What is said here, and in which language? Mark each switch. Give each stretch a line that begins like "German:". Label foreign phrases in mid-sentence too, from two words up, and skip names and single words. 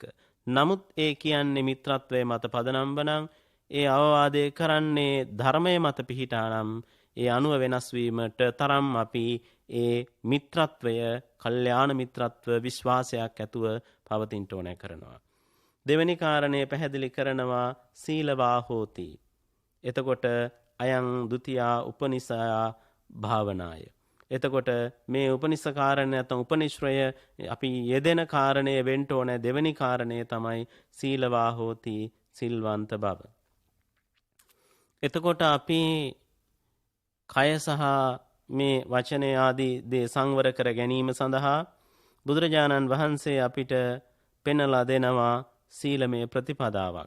Sinhala: නමුත් ඒ කියන්නේ මිත්‍රත්වයේ මත පදනම් වනම්, ඒ අවවාදය කරන්නේ ධර්මයේ මත පිහිටා නම් ඒ අනුව වෙනස් වීමට තරම් අපි ඒ මිත්‍රත්වය, කල්යාණ මිත්‍රත්ව විශ්වාසයක් ඇතුව පවතින්න ඕන කරනවා. දෙවැනි කාරණය පැහැදිලි කරනවා
Pali: සීලවා හෝති. එතකොට අයං ဒ ුතියා උපනිසයා භාවනාය.
Sinhala: එතකොට මේ උපනිස කාරණය නැත්නම් උපනිශ්‍රය අපි යෙදෙන කාරණය වෙන්න ඕන. දෙවැනි කාරණය තමයි
Pali: සීලවා හෝති,
Sinhala: සිල්වන්ත බව. එතකොට අපි කය සහ මේ වචනය ආදී දේ සංවර කර ගැනීම සඳහා බුදුරජාණන් වහන්සේ අපිට පෙන්වලා දෙනවා සීලමය ප්‍රතිපදාවක්.